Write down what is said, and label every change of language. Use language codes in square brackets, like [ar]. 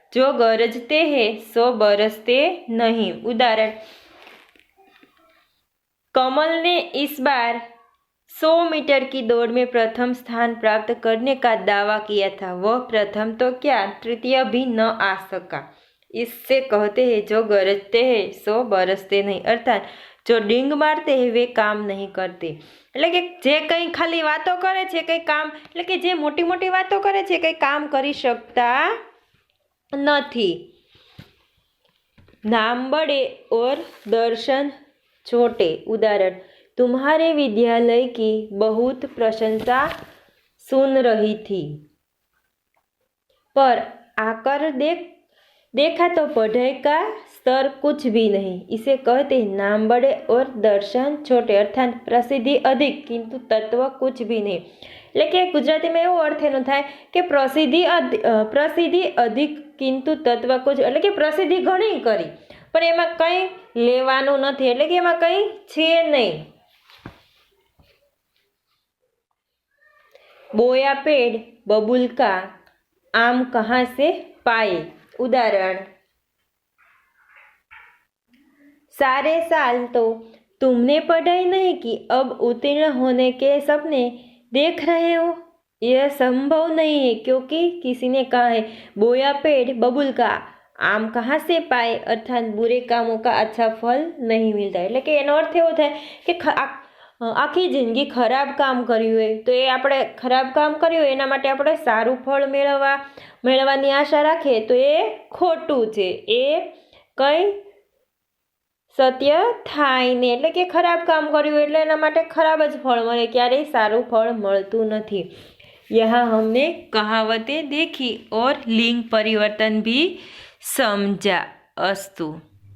[hi] જો ગરજતે હે સો બરસતે નહીં उदाहरण कमल ने इस बार 100 मीटर की दौड़ में प्रथम स्थान प्राप्त करने का दावा किया था, वह प्रथम तो क्या तृतीय भी न आ सका। इससे कहते हैं जो गरजते हैं सो बरसते नहीं अर्थात जो डींग मारते हैं वे काम नहीं करते [gu] એટલે કે જે કંઈ ખાલી વાતો કરે છે કંઈ કામ એટલે કે જે મોટી મોટી વાતો કરે છે કંઈ કામ કરી શકતા નથી। [hi] नाम बड़े और दर्शन छोटे उदाहरण तुम्हारे विद्यालय की बहुत प्रशंसा सुन रही थी, पर आकर देखा तो पढ़ाई का स्तर कुछ भी नहीं। इसे कहते हैं नाम बड़े और दर्शन छोटे अर्थात प्रसिद्धि अधिक किंतु तत्व कुछ भी नहीं। [gu] એટલે કે ગુજરાતીમાં એવો અર્થ એનો થાય કે પ્રસિદ્ધિ અધિક કિંતુ તત્વ કુછ એટલે કે પ્રસિદ્ધિ ઘણી કરી પણ એમાં કંઈ લેવાનું નથી એટલે કે એમાં કંઈ છે નહીં। [hi] बोया पेड़ बबूल का आम कहाँ से पाए उदाहरण सारे साल तो तुमने पढ़ाई नहीं की, अब उत्तीर्ण होने के सपने देख रहे हो, यह संभव नहीं है क्योंकि किसी ने कहा है बोया पेड़ बबूल का आम कहाँ से पाए अर्थात बुरे कामों का अच्छा फल नहीं मिलता। [gu] એટલે કે એનો અર્થ એવો થાય કે આખી જિંદગી ખરાબ કામ કર્યું હોય તો એ આપણે ખરાબ કામ કર્યું હોય એના માટે આપણે સારું ફળ મેળવવાની આશા રાખીએ તો એ ખોટું છે, એ કંઈ સત્ય થાય ને એટલે કે ખરાબ કામ કર્યું એટલે એના માટે ખરાબ જ ફળ મળે, ક્યારેય સારું ફળ મળતું નથી। [hi] यहाँ हमने कहावतें देखी और लिंग परिवर्तन भी समझा। अस्तु।